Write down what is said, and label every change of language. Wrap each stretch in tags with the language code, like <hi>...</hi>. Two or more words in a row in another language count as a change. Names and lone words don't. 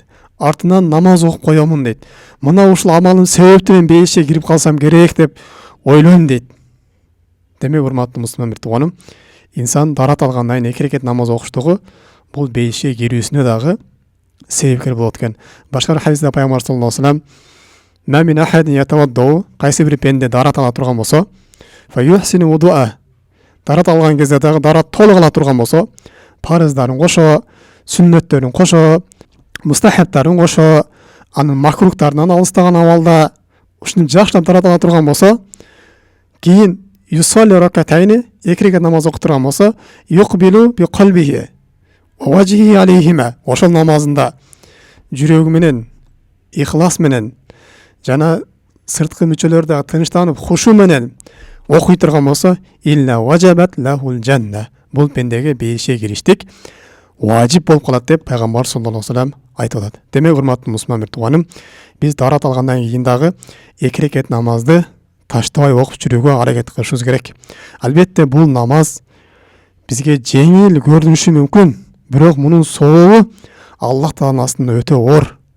<ky>Артынан намаз окуп коёмун дейт. Мына ушул амалдын себептен мен бейишке кирип калсам керек деп ойлойм дейт. Демек, урматтуу мусулман бир тууганым, инсан даарат алгандан кийин 2 рекет намаз окуштугу бул бейишке кирүүсүнө дагы себепкер болот экен. Башка бир хадисте Пайгамбар</ky> <ar>صلى الله عليه وسلم ما من أحد يتوضأ,</ar> <ky>кайсы бир пенде даарат ала турган болсо,</ky> <ar>فيحسن الوضوء,</ar> <ky>даарат алган кезде дагы даарат толук ала турган болсо, парыздарын кошо, сүннөттөрүн кошо, мустахабтарын кошо, анын макруктарынан алыстаган абалда ушуну жакшылап даарат ала турган болсо, кийин</ky> <ar>يصلي ركعتين,</ar> <ky>2 рекет намаз окуп турган болсо,</ky> <ar>يقبل بقلبه ووجهه عليهما,</ar> <ky>ошол намазында жүрөгү менен, ихлас менен жана сырткы мүчөлөр дагы тынчтанып, хушу менен окуй турган болсо,</ky> <ar>إلا وجبت له الجنة,</ar> <ky>бул пендеге бейишке кириштик важип болуп калат деп Пайгамбар</ky> <ar>صلى الله عليه وسلم</ar> <ky>айтып атат. Демек, урматтуу мусулман бир тууганым, биз даарат алгандан кийин дагы 2 рекет намазды таштабай окуп жүрүүгө аракет кылышыбыз керек. Албетте бул намаз бизге жеңил көрүнүшү мүмкүн, бирок мунун сообу Аллах Тааланын астында өтө оор.</ky>